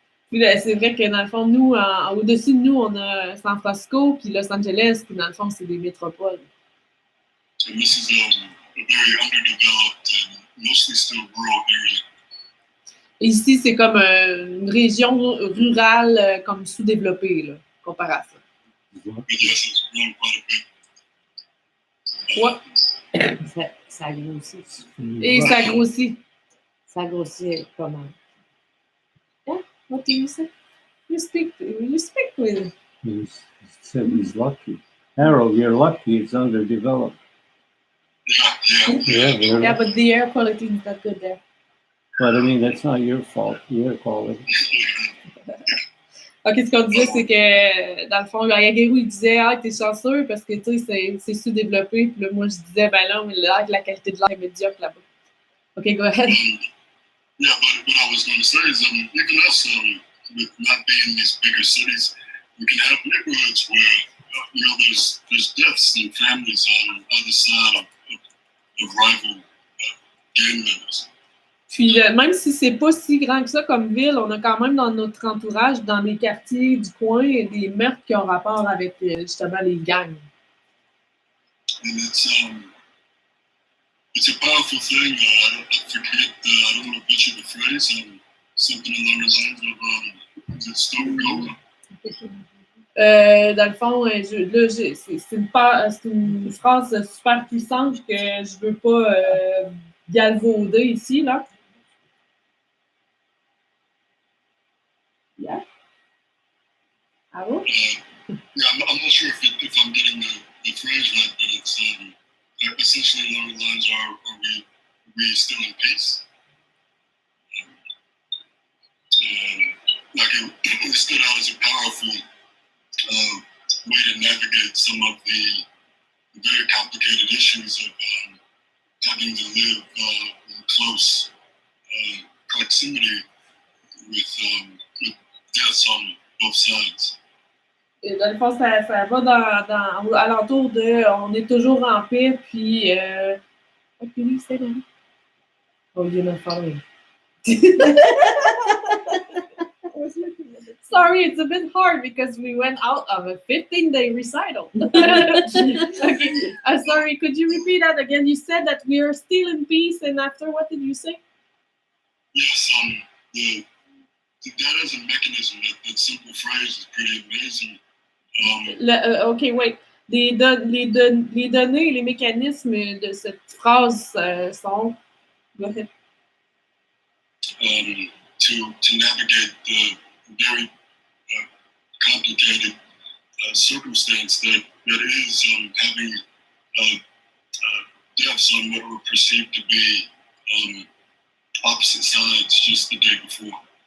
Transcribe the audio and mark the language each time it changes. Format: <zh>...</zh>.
<fr>Puis c'est vrai que dans le fond, nous, au-dessus de nous, on a San Francisco, puis Los Angeles, puis dans le fond, c'est des métropoles.</fr> <en>And this is a very underdeveloped and mostly still rural area.</en> <fr>Ici, c'est comme une région rurale comme sous-développée, là, comparé à ça.</fr> <en>But yes, it's grown quite a bit.</en> <fr>Ouais. Ça grossit. Et ça grossit. Ça grossit comment?</fr> <en>What do you say? You speak with. He said he's lucky. Harold, you're lucky. It's underdeveloped. Yeah, but the air quality is not good there. But I mean, that's not your fault. Your quality.</en> <fr>Ok, ce qu'on disait, c'est que dans le fond, Yagero, il disait, ah, t'es chanceux parce que tu sais, c'est sous-développé. Puis là, moi, je disais, ben là, mais là, la qualité de l'air est médiocre là-bas.</fr> <en>Ok, go ahead. Yeah, but what I was going to say is, even us, with not being in these bigger cities, we can have neighborhoods where, there's deaths in families on either side of rival gang members.</en> <fr>Puis même si c'est pas si grand que ça comme ville, on a quand même dans notre entourage, dans les quartiers du coin, des meurtres qui ont rapport avec justement les gangs.</fr> <en>And it's a powerful thing. I don't want to butcher the phrase. Something along the lines of, is it Stone Cold?</en> <fr>Dans le fond, c'est une phrase super puissante que je veux pas galvauder ici, là.</fr> <en>Yeah. Allô? Yeah, I'm not sure if I'm getting the phrase right, but it's essentially along the lines are we still in peace? Like it stood out as a powerful way to navigate some of the very complicated issues of having to live in close proximity with deaths on both sides.</en> <fr>Et dans le fond, ça va à l'entour de on est toujours en paix, puis</fr> <en>what can you say then? Oh, you're not following. Sorry, it's a bit hard because we went out of a 15-day recital. Okay. Sorry, could you repeat that again? You said that we are still in peace, and after what did you say? Yes, that as a mechanism, that simple phrase is pretty amazing. OK, wait.</en> <fr>Les données, les mécanismes de cette phrase sont...</fr> <en>Go ahead. To navigate the very complicated circumstance that is having deaths on what were perceived to be opposite sides just the day before.</en>